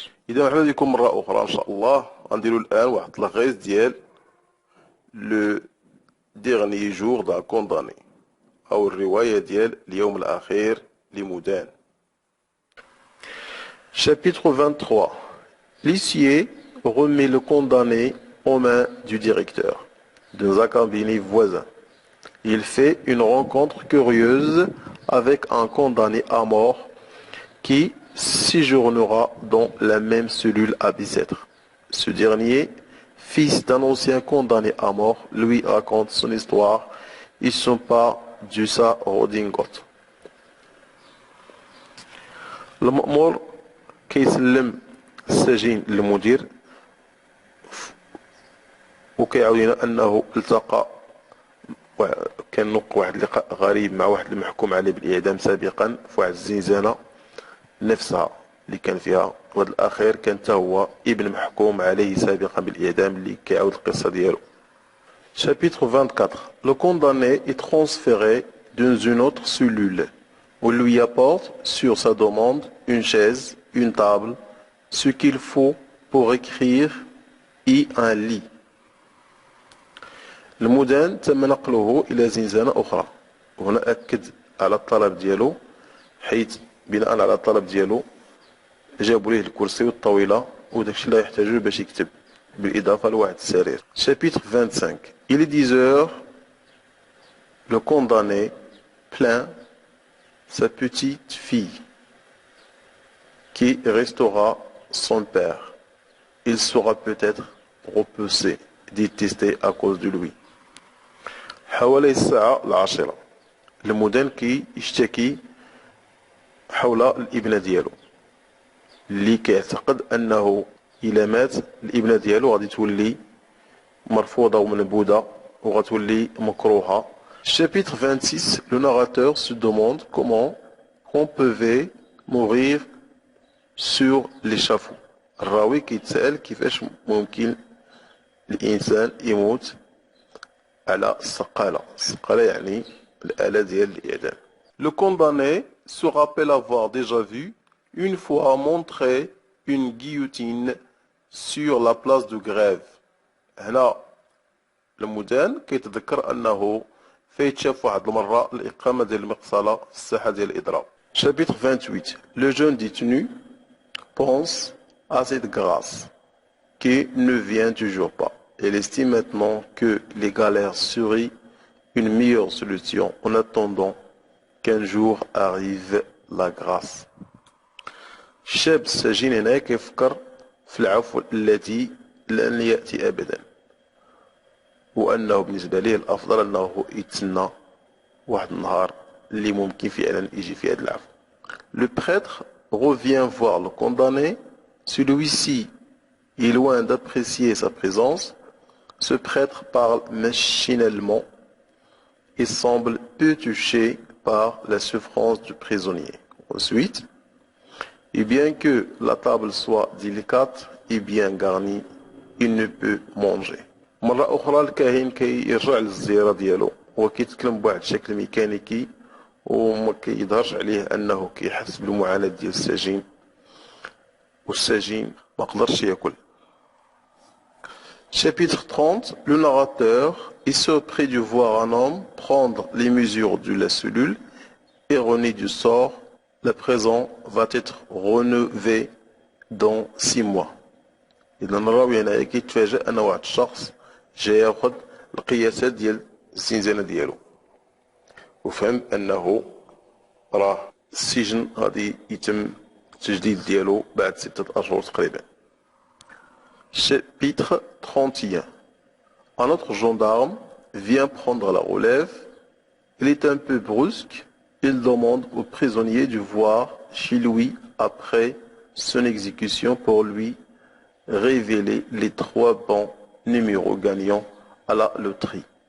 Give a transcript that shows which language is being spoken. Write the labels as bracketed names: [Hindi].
[Arabic] إذا مرحبا بكم مرة أخرى إن شاء الله. غنديرو الآن واحد لاغيز ديال لو ديغني جور دا كونداني أو الرواية ديال اليوم الأخير لمدان. [French] Chapitre 23. L'huissier remet le condamné aux mains du directeur dans un cabinet voisin. Il fait une rencontre curieuse avec un condamné à mort qui séjournera dans la même cellule à Bicêtre. Ce dernier, fils d'un ancien condamné à mort, lui raconte son histoire et son pas du sa redingote. [Arabic] Le مأمور كيسلم السجين للمدير وكيعاود لنا انه التقى كان نوق واحد اللقاء غريب مع واحد المحكوم عليه بالاعدام سابقا في واحد الزنزانه نفسها اللي كان فيها، وهذا الاخير كان حتى هو ابن محكوم عليه سابقا بالاعدام اللي كيعاود القصه ديالو. [French] Chapitre 24. Le condamné est transféré dans une autre cellule. On lui apporte sur sa demande une chaise, une table, ce qu'il faut pour écrire et un lit. [Arabic] المدان تم نقله إلى زنزانة أخرى. وهنا أكد على الطلب ديالو، حيث بناء على الطلب ديالو جابوا ليه الكرسي والطاولة وداكشي اللي يحتاجوه باش يكتب بالإضافة لواحد السرير. [French] Chapitre 25. Il est 10 heures. Le condamné plaint sa petite fille qui restera son père. Il sera peut-être repoussé, détesté à cause de lui. [Arabic] حوالي الساعة 10 المدان يشتكي حول الابنة ديالو اللي كيعتقد انه إلا مات الابنة ديالو غادي تولي مرفوضة ومنبوذة وغتولي مكروهة. [French] Chapitre 26. Le narrateur se demande comment on pouvait mourir sur l'échafaud. [Arabic] الراوي كيتسأل كيفاش ممكن الإنسان يموت على السقالة. السقالة يعني الآلة ديال الإعدام. [French] Le condamné se rappelle avoir déjà vu une fois montrer une guillotine sur la place de grève. [Arabic] هنا المدان كيتذكر أنه فيتشاف واحد المرة الإقامة ديال المقصلة في الساحة ديال الإضراب. [French] Chapitre 28. Le jeune détenu pense à cette grâce qui ne vient toujours pas. Il estime maintenant que les galères seraient une meilleure solution en attendant qu'un jour arrive la grâce. [Arabic] الشاب السجين هنا كيفكر في العفو التي لن يأتي أبدا، وأنه بالنسبة ليه الأفضل أنه يتسنى واحد النهار اللي ممكن فعلا يجي فيه هذا العفو. [French] Le prêtre revient voir le condamné. Celui-ci est loin d'apprécier sa présence. Ce prêtre parle machinalement et semble peu touché par la souffrance du prisonnier. Ensuite, et bien que la table soit délicate et bien garnie, il ne peut manger. [Arabic] مرة أخرى الكاهن كيرجع للزيارة ديالو وكيتكلم بواحد الشكل ميكانيكي وما كيظهرش عليه أنه كيحس بالمعاناة ديال السجين، والسجين ما قدرش ياكل. [French] Chapitre 30. Le narrateur est surpris de voir un homme prendre les mesures de la cellule. Ironie du sort, la prison va être renouvelée dans 6 mois. [Arabic] إذا الراوي هنا كيتفاجأ أن واحد الشخص جاي ياخذ القياسات ديال الزنزانة ديالو، وفهم أنه راه السجن غادي يتم التجديد ديالو بعد 6 أشهر تقريبا. [French] Chapitre 31. Un autre gendarme vient prendre la relève. Il est un peu brusque. Il demande au prisonnier de voir chez lui après son exécution pour lui révéler les 3 bons numéros gagnants à la loterie.